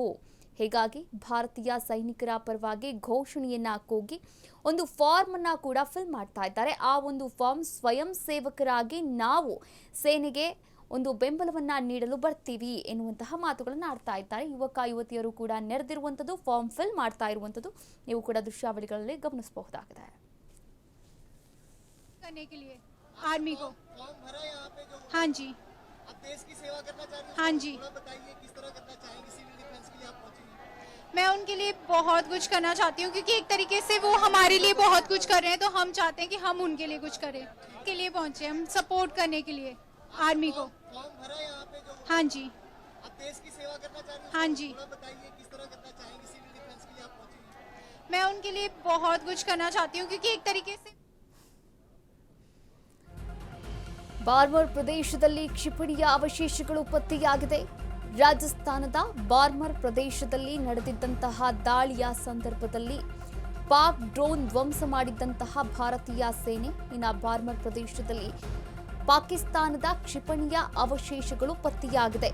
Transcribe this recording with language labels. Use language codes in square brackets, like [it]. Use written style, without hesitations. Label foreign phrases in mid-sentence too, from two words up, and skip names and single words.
[kn] ಹೀಗಾಗಿ ಭಾರತೀಯ ಸೈನಿಕರ ಪರವಾಗಿ ಘೋಷಣೆಯನ್ನ ಕೂಗಿ ಒಂದು ಫಾರ್ಮ್ ಅನ್ನ ಕೂಡ ಫಿಲ್ ಮಾಡ್ತಾ ಇದ್ದಾರೆ. ಆ ಒಂದು ಫಾರ್ಮ್ ಸ್ವಯಂ ಸೇವಕರಾಗಿ ನಾವು ಸೇನೆಗೆ ಒಂದು ಬೆಂಬಲವನ್ನ ನೀಡಲು ಬರ್ತೀವಿ ಎನ್ನುವಂತಹ ಮಾತುಗಳನ್ನು ಆಡ್ತಾ ಇದ್ದಾರೆ. ಯುವಕ ಯುವತಿಯರು ಕೂಡ ನೆರೆದಿರುವಂಥದ್ದು, [en] form fill [kn] ಮಾಡ್ತಾ ಇರುವಂಥದ್ದು ನೀವು ಕೂಡ ದೃಶ್ಯಾವಳಿಗಳಲ್ಲಿ ಗಮನಿಸಬಹುದಾಗಿದೆ. [hi] आर्मी को हाँ जी आप देश की सेवा करना चाहते हैं? हाँ जी थोड़ा बताइए किस तरह करना चाहेंगे? [en] civil defense [hi] के लिए आप पहुंचे हैं। मैं उनके लिए बहुत कुछ करना चाहती हूँ क्योंकि एक तरीके से वो हमारे लिए बहुत कुछ कर रहे हैं, तो हम चाहते हैं कि हम उनके लिए कुछ करें, के लिए पहुंचे हम सपोर्ट करने के लिए आर्मी को। फॉर्म भरा यहाँ पे जो हाँ जी आप देश की सेवा करना चाहते हैं? हाँ जी थोड़ा बताइए किस तरह करना चाहेंगे? [en] civil defense [hi] के लिए आप पहुंचे हैं। मैं उनके लिए बहुत कुछ करना चाहती हूँ क्योंकि एक तरीके से [kn] ಬಾರ್ಮರ್ ಪ್ರದೇಶದಲ್ಲಿ ಕ್ಷಿಪಣಿಯ ಅವಶೇಷಗಳು ಪತ್ತೆಯಾಗಿದೆ. ರಾಜಸ್ಥಾನದ ಬಾರ್ಮರ್ ಪ್ರದೇಶದಲ್ಲಿ ನಡೆದಿದ್ದಂತಹ ದಾಳಿಯ ಸಂದರ್ಭದಲ್ಲಿ ಪಾಕ್ ಡ್ರೋನ್ ಧ್ವಂಸ ಮಾಡಿದ್ದಂತಹ ಭಾರತೀಯ ಸೇನೆ ಇನ್ನು ಬಾರ್ಮರ್ ಪ್ರದೇಶದಲ್ಲಿ ಪಾಕಿಸ್ತಾನದ ಕ್ಷಿಪಣಿಯ ಅವಶೇಷಗಳು ಪತ್ತೆಯಾಗಿದೆ.